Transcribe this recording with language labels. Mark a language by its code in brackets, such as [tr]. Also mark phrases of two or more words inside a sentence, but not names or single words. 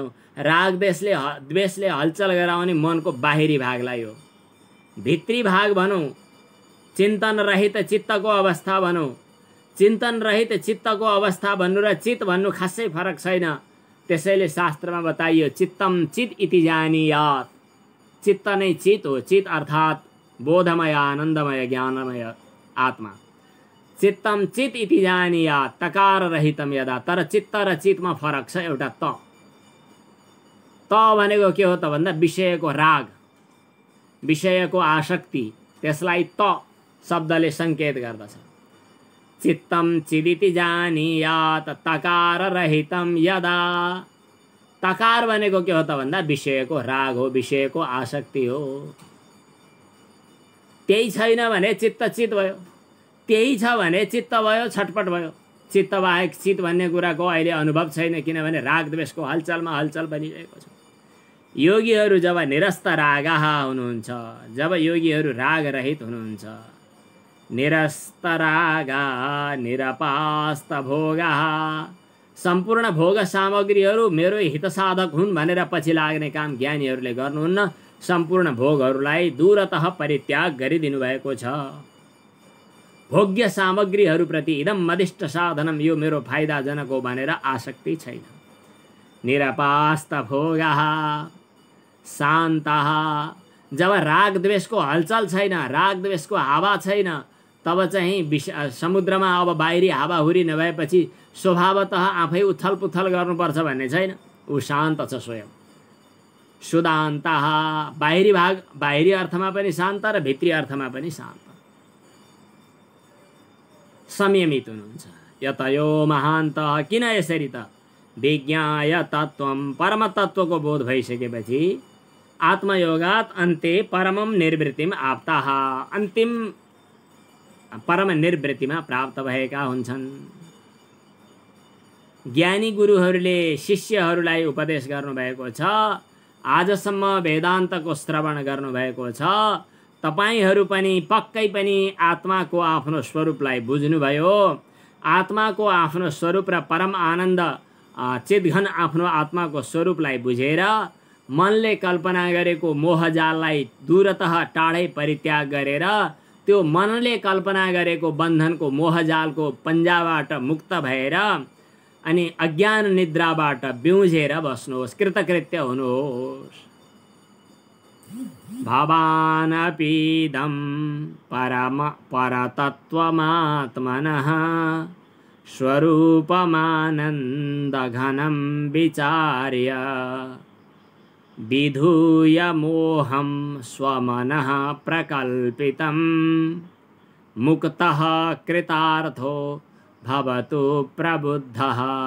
[ne] राग द्वेषले हलचल गराउने मनको बाहिरी भागलाई हो। भित्री भाग भनौँ, चिन्तन रहित चित्तको अवस्था भनौँ। चिन्तन रहित चित्तको अवस्था भन्नु र चित्त भन्नु खासै फरक छैन। त्यसैले शास्त्रमा बताइयो [sa] चित्तम चित इति जानीयात्। [ne] चित्त नै चित हो। चित अर्थात् बोधमय, आनन्दमय, ज्ञानमय आत्मा। [sa] चित्तम चित इति जानीयात् तकार रहितम यदा। [ne] तर चित्त र चितमा फरक छ एउटा त। त भनेको के हो त भन्दा विषयको राग, विषयको आसक्ति, त्यसलाई त शब्दले सङ्केत गर्दछ। [sa] चित्तम चिदिति जानीयात् तकार रहितम यदा। [ne] तकार भनेको के हो त भन्दा विषयको राग हो, विषयको आसक्ति हो। त्यही छैन भने चित्त चित भयो, त्यही छ भने चित्त भयो, छटपट भयो। चित्त बाहेक चित भन्ने कुराको अहिले अनुभव छैन, किनभने राग द्वेषको हलचलमा हलचल बनिरहेको छ। योगीहरू जब निरस्त रागाहा हुनुहुन्छ, जब योगीहरू राग रहित हुनुहुन्छ, [sa] निरस्त रागा निरपास्त भोगा, [ne] सम्पूर्ण भोग सामग्रीहरू मेरो हितसाधक हुन् भनेर पछि लाग्ने काम ज्ञानीहरूले गर्नुहुन्न। सम्पूर्ण भोगहरूलाई दूरतः परित्याग गरिदिनु भएको छ। भोग्य सामग्रीहरूप्रति [sa] इदम मदिष्ट साधनम, [ne] यो मेरो फाइदाजनक हो भनेर आसक्ति छैन। [sa] निरपास्त भोगा शान्तः, [ne] जब राग द्वेषको हलचल छैन, राग द्वेषको हावा छैन, तब चाहिँ समुद्रमा अब बाहिरी हावाहुरी नभएपछि स्वभावतः आफै उथल पुथल गर्नुपर्छ भन्ने छैन। ऊ शान्त छ स्वयं। सुदान्तः, बाहिरी भाग, बाहिरी अर्थमा पनि शान्त र भित्री अर्थमा पनि शान्त, संयमित हुनुहुन्छ। [sa] यतयो महान्तः, [ne] किन यसरी त [sa] विज्ञाय तत्त्वम, [ne] परम तत्त्वको बोध भइसकेपछि [sa] आत्मयोगात् अन्ते परमम निर्वृत्तिम आप्ताः, [ne] अन्तिम परम निर्वृत्तिमा प्राप्त भएका हुन्छन्। ज्ञानी गुरुहरूले शिष्यहरूलाई उपदेश गर्नुभएको छ। आजसम्म वेदान्तको श्रवण गर्नुभएको छ। तपाईहरू पनि पक्कै पनि आत्माको आफ्नो स्वरूपलाई बुझ्नुभयो। आत्माको आफ्नो स्वरूप र परम आनन्द चितघन आफ्नो आत्माको स्वरूपलाई बुझेर मनले कल्पना गरेको मोहजाललाई दूरतः टाढै परित्याग गरेर त्यो मनले कल्पना गरेको बन्धनको मोहजालको पन्जाबाट मुक्त भएर अनि अज्ञान निद्राबाट बिउझेर बस्नुहोस्, कृतकृत्य हुनुहोस्। [sa] भवानपीदं परतत्त्वमात्मनः स्वरूपमानन्दघनं विचार्य विधूय मोहं स्वमनः प्रकल्पितं मुक्तः कृतार्थो भवतु प्रबुद्धः।